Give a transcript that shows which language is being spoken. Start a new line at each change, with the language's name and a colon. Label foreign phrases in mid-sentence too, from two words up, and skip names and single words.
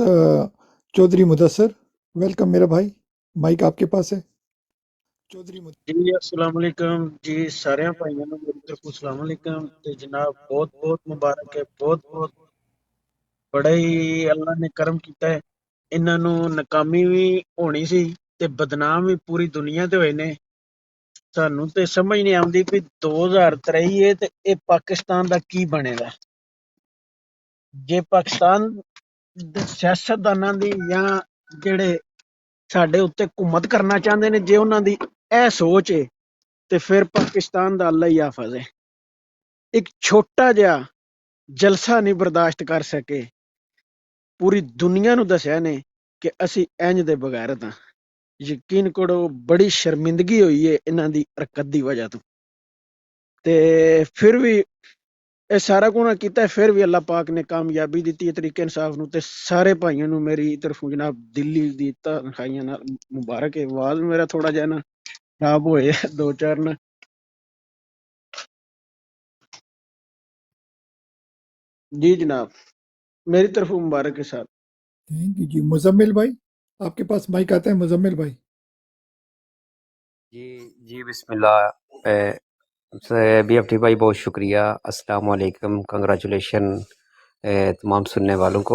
Urdu: چودھری مدثر، ویلکم میرا بھائی، مائک آپ کے پاس ہے۔ چودھری مدثر
Punjabi: جی
Arabic: السلام علیکم
Punjabi: جی، سارے بھائیوں نوں میری طرف
Arabic: السلام علیکم۔
Punjabi: تے جناب بہت بہت مبارک ہے، بہت بہت بڑا ہی اللہ نے کرم کیتا ہے۔ انہاں نوں ناکامی بھی ہونی سی تے بدنام بھی پوری دنیا تے ہوئے نے۔ سانوں تے سمجھ نہیں آندی کہ 2023 ہے تے اے پاکستان دا کی بنے گا۔ جے پاکستان دے سیاستداناں دی یا جڑے ساڈے اتنے حکومت کرنا چاہتے نے، جے انہاں دی ਇਹ ਸੋਚ ਏ ਤੇ ਫਿਰ ਪਾਕਿਸਤਾਨ ਦਾ ਅੱਲਾ ਹੀ ਹਾਫਿਜ਼ ਹੈ। ਇੱਕ ਛੋਟਾ ਜਿਹਾ ਜਲਸਾ ਨਹੀਂ ਬਰਦਾਸ਼ਤ ਕਰ ਸਕੇ, ਪੂਰੀ ਦੁਨੀਆ ਨੂੰ ਦੱਸਿਆ ਨੇ ਕਿ ਅਸੀਂ ਇੰਜ ਦੇ ਬਗੈਰਤ ਹਾਂ। ਯਕੀਨ ਕਰੋ ਬੜੀ ਸ਼ਰਮਿੰਦਗੀ ਹੋਈ ਹੈ ਇਹਨਾਂ ਦੀ ਹਰਕਤ ਦੀ ਵਜ੍ਹਾ ਤੋਂ। ਤੇ ਫਿਰ ਵੀ ਇਹ ਸਾਰਾ ਗੁਨਾਹ ਕੀਤਾ, ਫਿਰ ਵੀ ਅੱਲਾਹ ਪਾਕ ਨੇ ਕਾਮਯਾਬੀ ਦਿੱਤੀ ਹੈ ਤਰੀਕੇ ਇਨਸਾਫ ਨੂੰ। ਤੇ ਸਾਰੇ ਭਾਈਆਂ ਨੂੰ ਮੇਰੀ ਤਰਫੋਂ ਜਨਾਬ ਦਿੱਲੀ ਦੀ ਤਨਖਾਹੀਆਂ ਨਾਲ ਮੁਬਾਰਕ ਹੈ। ਆਵਾਜ਼ ਮੇਰਾ ਥੋੜਾ ਜਿਹਾ ਨਾ ਖਰਾਬ ਹੋਏ ਦੋ ਚਾਰ ਨਾ।
Urdu: جی جناب میری طرف مبارک کے ساتھ۔
English: thank you
Urdu: جی مزمل بھائی آپ کے پاس مائک آتا ہے مزمل بھائی۔
Arabic: جی بسم اللہ۔
Urdu: بی ایف ٹی بھائی بہت شکریہ،
Arabic: السلام علیکم،
Urdu: کنگریچولیشن تمام سننے والوں کو۔